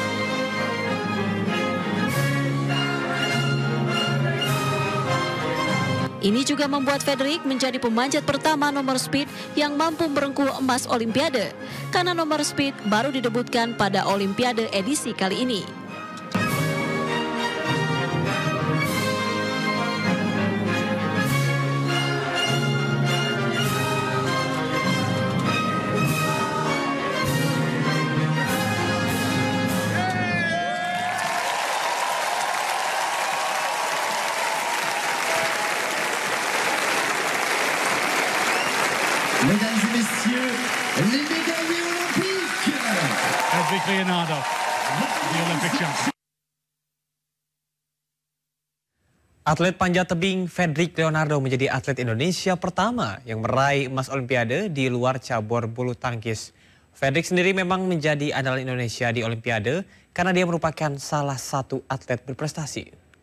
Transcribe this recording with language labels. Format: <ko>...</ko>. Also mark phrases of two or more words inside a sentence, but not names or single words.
<id>Ini juga membuat Fedrik menjadi pemanjat pertama nomor speed yang mampu merengkuh emas Olimpiade, karena nomor speed baru didebutkan pada Olimpiade edisi kali ini.</id> <fr>Mesdames et messieurs, les médaillés olympiques.</fr> <en>Fedrik Leonardo, the Olympic champion.</en> <id>Atlet panjat tebing Fedrik Leonardo menjadi atlet Indonesia pertama yang meraih emas Olimpiade di luar cabur bulu tangkis. Fedrik sendiri memang menjadi andalan Indonesia di Olimpiade karena dia merupakan salah satu atlet berprestasi.</id>